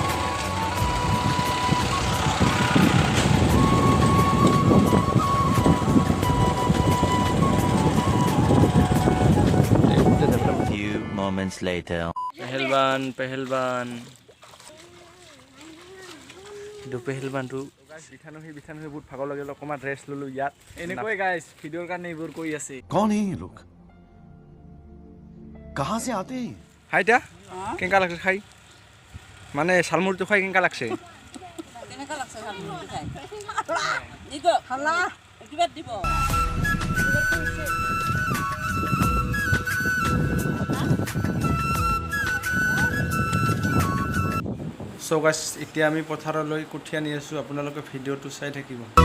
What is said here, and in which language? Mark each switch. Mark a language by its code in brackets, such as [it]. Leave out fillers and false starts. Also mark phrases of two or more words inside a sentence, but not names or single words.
[en] Moments later. [as] পেহেলবান পেহেলবানটো বিঠানো বহুত ভাগৰ লাগিল, অকণমান ৰেষ্ট ল'লোঁ ইয়াত। এনেকৈ গাইছ ভিডিঅ'ৰ কাৰণে এইবোৰ কৰি আছে। [hi] कौन है ये लोग? कहाँ से आते हैं? [as] হাইটা কেনেকা লাগছে খাই? মানে শালমুড়িটো খাই কেনেকা লাগছে? চ' গাইছ এতিয়া আমি পথাৰলৈ কঠীয়া নি আছোঁ, আপোনালোকে ভিডিঅ'টো চাই থাকিব।